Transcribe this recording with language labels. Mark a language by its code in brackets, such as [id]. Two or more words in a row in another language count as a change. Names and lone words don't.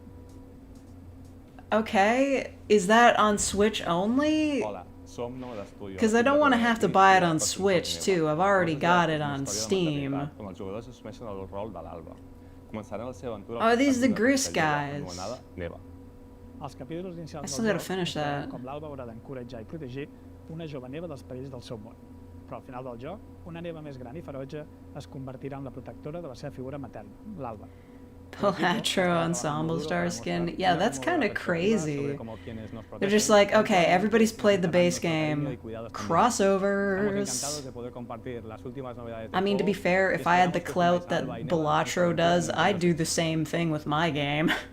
[en] Okay, is that on Switch only? Because I don't want to have to buy it on Switch too. I've already got it on Steam. Oh, these the Grist guys. I still gotta finish that. [ca] Com l'Alba haurà d'encoratjar I protegir una jove neva dels perills del seu món. Però al final del joc, una neva més gran I ferotge es convertirà en la protectora de la seva figura materna, l'Alba. [en] Pilatro Ensemble Star skin. Yeah, that's kind of crazy. They're just like, okay, everybody's played the base game. Crossovers. I mean, to be fair, if I had the clout that Pilatro does, I'd do the same thing with my game.